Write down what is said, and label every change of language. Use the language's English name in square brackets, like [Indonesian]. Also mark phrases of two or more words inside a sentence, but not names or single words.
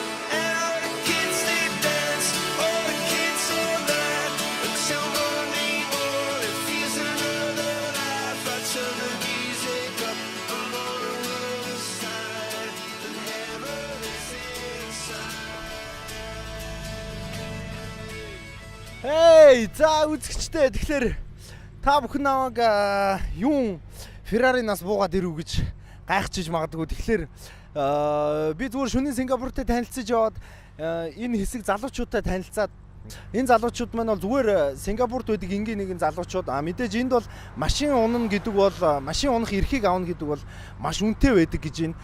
[English] And all the kids they dance, all the kids all that until morning morn. It feels another life. I turn the music up, I'm on a other side, and heaven is inside. [Mongolian] Hey, за үзэгчтэй. Тэгэхээр та бүхэн намайг юун Ferrari-наас буугаад ирв гэж гайхчихж магадгүй. Тэгэхээр би зүгээр шөнийн Сингапуртай танилцж яваад энэ хэсэг залуучуудтай танилцаад энэ залуучууд маань бол зүгээр Сингапурт байдаг энгийн нэгэн залуучууд мэдээж энд бол машин унана гэдэг бол машин унах эрхийг авна гэдэг бол маш үнэтэй байдаг гэж байна.